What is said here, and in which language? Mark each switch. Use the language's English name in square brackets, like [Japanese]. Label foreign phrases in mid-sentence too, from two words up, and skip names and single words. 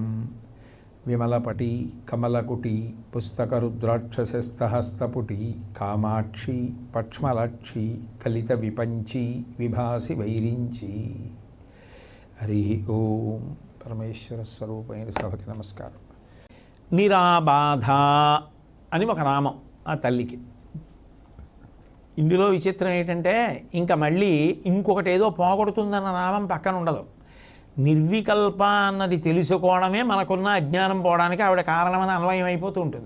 [Sanskrit] विमलपटी कमलकुटी पुस्तकरुद्राक्षसस्तहस्तपुटी कामाक्षी पक्ष्मलाक्षी कलितविपञ्ची विभासि वैरिञ्ची। हरि ओं। [Telugu] పరమేశ్వర స్వరూపైన సభకి నమస్కారం। నిరాబాధ అని ఒక నామం ఆ తల్లికి. ఇందులో విచిత్రం ఏంటంటే ఇంకా మళ్ళీ ఇంకొకటి ఏదో పోగొడుతుందన్న నామం పక్కన ఉండదు. నిర్వికల్ప అన్నది తెలుసుకోవడమే మనకున్న అజ్ఞానం పోవడానికి ఆవిడ కారణమని అన్వయం అయిపోతూ ఉంటుంది.